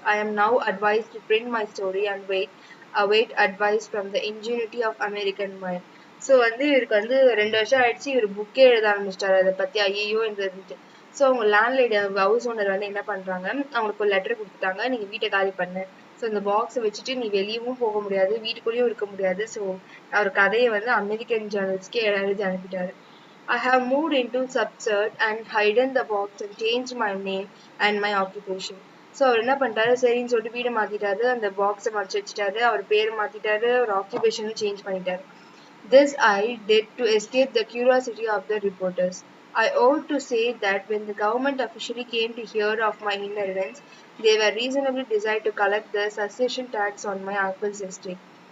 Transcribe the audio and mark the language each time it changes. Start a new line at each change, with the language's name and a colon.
English: I am now advised to print my story and await advice from the ingenuity of American mind.
Tamil: So வந்து இவருக்கு வந்து 2 வருஷம் ஆயிடுச்சு, இவர் புக்கே எழுத ஆரம்பிச்சிட்டாரு அதை பத்தி. ஐயோ இருந்துட்டு ஸோ அவங்க லேண்ட்லேடி ஹவுஸ் ஓனர் வந்து என்ன பண்றாங்க, அவங்களுக்கு ஒரு லெட்டர் கொடுத்துட்டாங்க, நீங்க வீட்டை காலி பண்ணு, ஸோ இந்த பாக்ஸை வச்சுட்டு நீ வெளியவும் போக முடியாது, வீட்டுக்குள்ளேயும் இருக்க முடியாது. ஸோ அவர் கதையை வந்து அமெரிக்கன் ஜேர்னல்ஸ்க்கே எழுதி அனுப்பிட்டாரு.
English: I have moved into subsert and hidden the box and changed my name and my occupation.
Tamil: So அவர் என்ன பண்ணிட்டாரு, சரின்னு சொல்லிட்டு வீடு மாத்திட்டாரு, அந்த பாக்ஸை மறைச்சு வச்சுட்டாரு, அவர் பேர் மாத்திட்டாரு, ஒரு ஆக்குபேஷனும் சேஞ்ச் பண்ணிட்டாரு.
English: This I did to escape the curiosity of the reporters. I ought to say that when the government officially came to hear of my inheritance, they were reasonably desired to collect the succession tax on my uncle's estate.